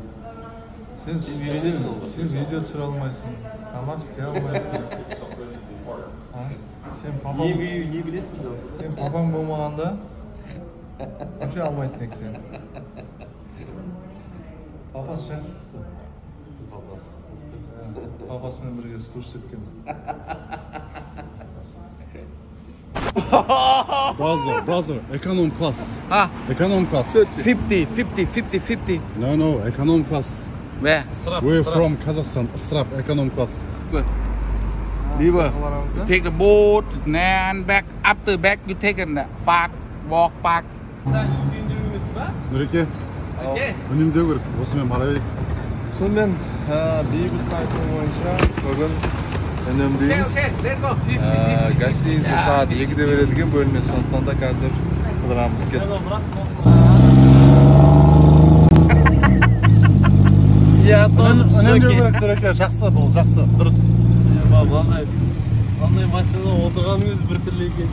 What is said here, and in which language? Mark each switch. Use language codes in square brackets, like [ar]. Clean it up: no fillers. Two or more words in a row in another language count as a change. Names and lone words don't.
[kk] Сен видео түсіре алмайсың, тамақ істей алмайсың. Сен Не білесің де? Сен папаң болмағанда вообще алмайтын ексен. Папасы жақсысы. Папасымен бірге слушать еткенбіз. [en] Brother, econom class. Ah, Econom class. 50. No, econom class. Where? We're from Kazakhstan. Israp, econom class. Good. River. [kk] Baramız [en] You take the boat, and back. After back, you take the park, walk park. [kk] Нұреке, үнемдеу керек. Осымен бара берейік. Сонымен бейбіттің айтуы бойынша бүгін үнемдейміз. [en] Let's go. [kk] Гостиница сағат 2-де береді екен бөлме, сондықтан да қазір қыдырамыз кет. Үнемдеу керек Нұреке, жақсы бұл, жақсы, дұрыс. Мынандай машинада отырғаныңыз бір түрлі екен.